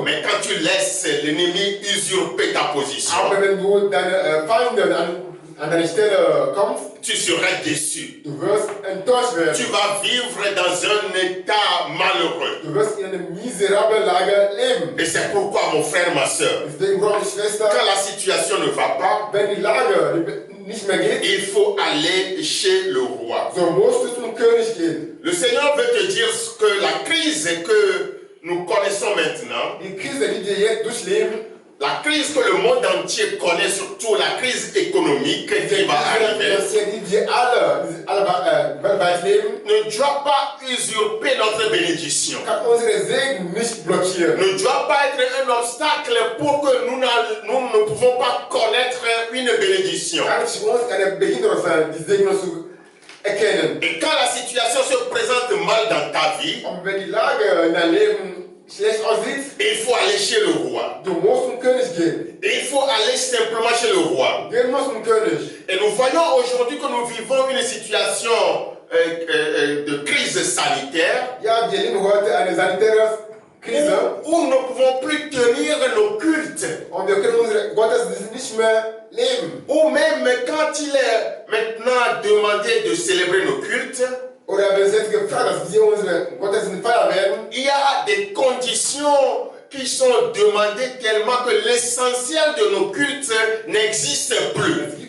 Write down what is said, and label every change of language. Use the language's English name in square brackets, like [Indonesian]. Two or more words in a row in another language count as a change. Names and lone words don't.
[French] Mais quand tu laisses l'ennemi usurper ta position, [German] Aber wenn du deine Feinde an deine Stelle kommst, [French] tu seras déçu. [German] du wirst enttäuscht [French] Tu [German] werden. [French] vas vivre dans un état malheureux. [German] Du wirst in einer miserablen Lage leben. [French] Et c'est pourquoi, mon frère, ma soeur, [German] Deswegen, Bruder und Schwester, [French] quand la situation ne va pas, [German] wenn die Lage nicht mehr geht, [French] il faut aller chez le roi. [German] so musst du zum König gehen. [French] Le Seigneur veut te dire que la crise que nous connaissons maintenant, [German] Die Krise, die wir jetzt durchleben, [French] la crise que le monde entier connaît, surtout la crise économique qui va arriver, [German] die wir alle weltweit leben, [French] ne doit pas usurper notre bénédiction. [German] kann unsere Segen nicht blockieren. [French] Ne doit pas être un obstacle pour que nous ne pouvons pas connaître une bénédiction. [German] Kann nicht für uns eine Behinderung sein, die Segnung zu erkennen. [French] Et quand la situation se présente mal dans ta vie, [German] Und wenn die Lage in deinem Leben schlecht aussieht, [French] il faut aller chez le roi. [German] du musst zum König gehen. [French] Et il faut aller simplement chez le roi. [German] Gehen musst zum König. [French] Et nous voyons aujourd'hui que nous vivons une situation de crise sanitaire. [German] Ja, wir leben heute eine sanitäre [French] où nous ne pouvons plus tenir nos cultes. Ou même quand il est maintenant demandé de célébrer nos cultes, il y a des conditions qui sont demandées tellement que l'essentiel de nos cultes n'existe plus.